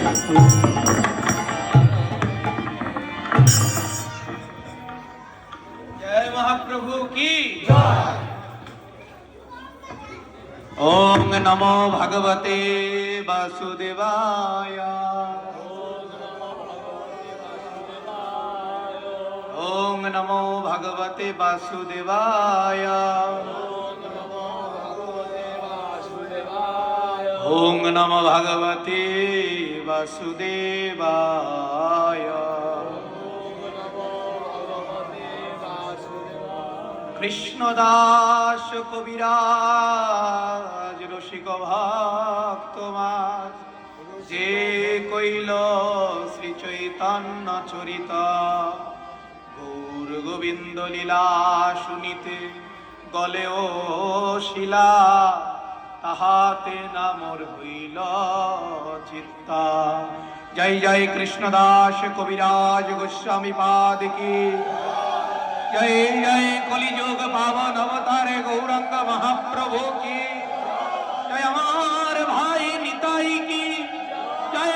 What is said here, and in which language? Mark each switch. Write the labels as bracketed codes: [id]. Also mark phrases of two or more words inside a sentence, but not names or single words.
[hi] जय महाप्रभु की जय। [sa] ओम नमो भगवते वासुदेवाय। ओम नमो भगवते वासुदेवाय। ओम नमो भगवते वासुदेवाय। [bn] কৃষ্ণদাস কবিরাজ রসিক ভক্তমাজ যে কইল শ্রী চৈতন্য চরিত গৌর গোবিন্দ লীলা শুনিতে গলে ও শিলা তাহাতে নামর হইল চিত্তা। [hi] जय जय कृष्णदास कविराज गोस्वामी पाद की जय जय कलिजुग पावन अवतारे गौरंग महाप्रभु की जय। हमार भाई निताई की जय।